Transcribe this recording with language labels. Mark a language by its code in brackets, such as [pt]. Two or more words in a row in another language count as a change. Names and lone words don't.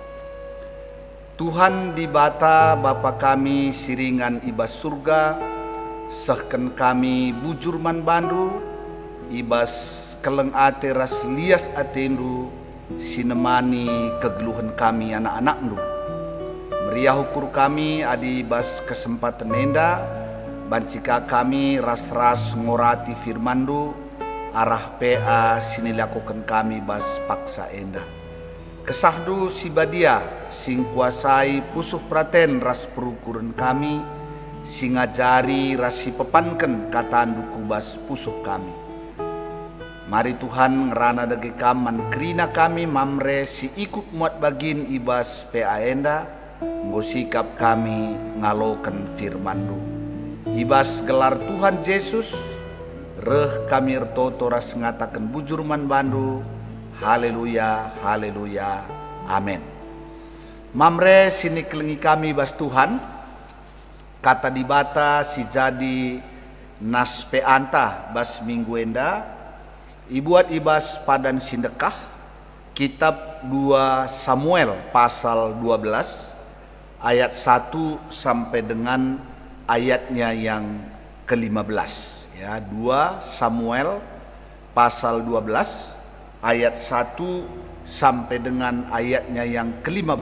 [btx] Tuhan dibata Bapa kami siringan ibas surga, sehken kami bujur man bandu, ibas keleng ate ras lias atendu, sinemani kegeluhan kami anak-anakndu. Meriah ukur kami adi ibas kesempatan nenda, bancika kami ras-ras ngorati firmandu, arah PA sini lakukan kami bas paksa enda. Kesahdu si badia sing kuasai pusuh praten ras perukuran kami, sing ngajari ras si pepanken katandu kubas pusuh kami. Mari Tuhan ngerana dage kaman krina kami mamre si ikut muat bagin ibas PA enda, nggo sikap kami ngaloken firmandu. Ibas gelar Tuhan Yesus, reh kami ertoto ras ngatakan bujur man bandu. Haleluya, haleluya, amin. Mamre sini kelengi kami bas Tuhan, kata dibata si jadi nas peanta bas minggu enda, ibuat ibas padan sindekah, kitab 2 Samuel pasal 12 ayat 1 [id] sampai dengan ayatnya yang ke-15 ya. 2 Samuel pasal 12 ayat 1 sampai dengan ayatnya yang ke-15.